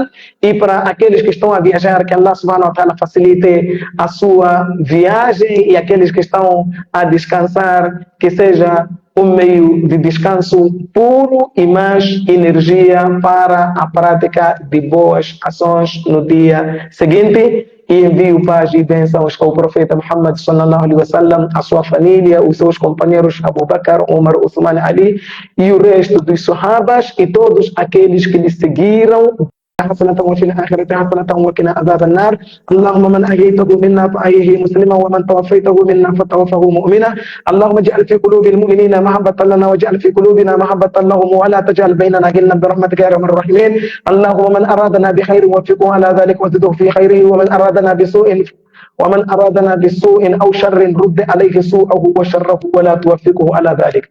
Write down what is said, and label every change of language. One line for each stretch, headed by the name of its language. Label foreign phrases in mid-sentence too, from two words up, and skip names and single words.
Portuguese: E para aqueles que estão a viajar, que
Arabic: الله سبحانه وتعالى
Portuguese: facilite a sua viagem, e aqueles que estão a descansar, que seja um meio de descanso puro e mais energia para a prática de boas ações no dia seguinte. E envio paz e bênçãos ao profeta Muhammad
Arabic: صلى الله عليه وسلم,
Portuguese: a sua família, os seus companheiros Abu Bakr, Umar, Uthman, Ali e o resto dos sahabas e todos aqueles que lhe seguiram.
Arabic: حسنة وفي الآخرة حسنة وقنا عذاب النار. اللهم من أحييته منا فأحيه مسلما، ومن توفيته منا فتوفه مؤمنا. اللهم اجعل في قلوب المؤمنين محبة لنا، واجعل في قلوبنا محبة لهم، ولا تجعل بيننا غلا برحمتك يا أرحم الراحمين. اللهم من أرادنا بخير وفقه على ذلك وزده في خيره، ومن أرادنا بسوء أو شر رد عليه سوءه وشره ولا توفقه على ذلك.